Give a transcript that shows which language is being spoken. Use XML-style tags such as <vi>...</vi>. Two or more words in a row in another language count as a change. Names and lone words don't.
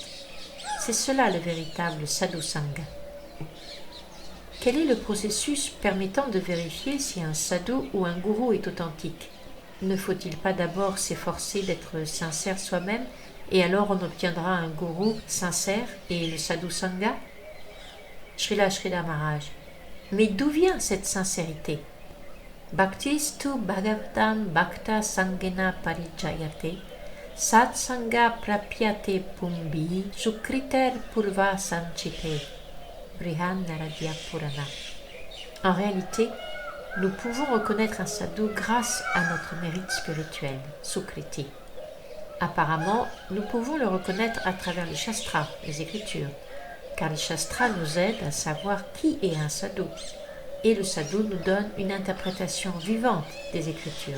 <fr>C'est cela le véritable</fr> <sa>साधु सङ्ग.</sa> <fr>Quel est le processus permettant de vérifier si un sadhu ou un gourou est authentique? Ne faut-il pas d'abord s'efforcer d'être sincère soi-même et alors on obtiendra un gourou sincère et le</fr> <sa>साधु सङ्ग?</sa> <fr>Srila Sridhar Maharaj. Mais d'où vient cette sincérité?</fr> <sa>भक्तिस्तु भगवतम् भक्त सङ्गेन परिजायते सत् सङ्ग प्राप्यते पुम्भि सुकृतेर् पूर्व सञ्चिते.</sa> <fr>Brihan Naradya Purana. En réalité, nous pouvons reconnaître un sadhu grâce à notre mérite spirituel, Sukriti. Apparemment, nous pouvons le reconnaître à travers les shastras, les écritures, car les shastras nous aident à savoir qui est un sadhu, et le sadhu nous donne une interprétation vivante des écritures.</fr>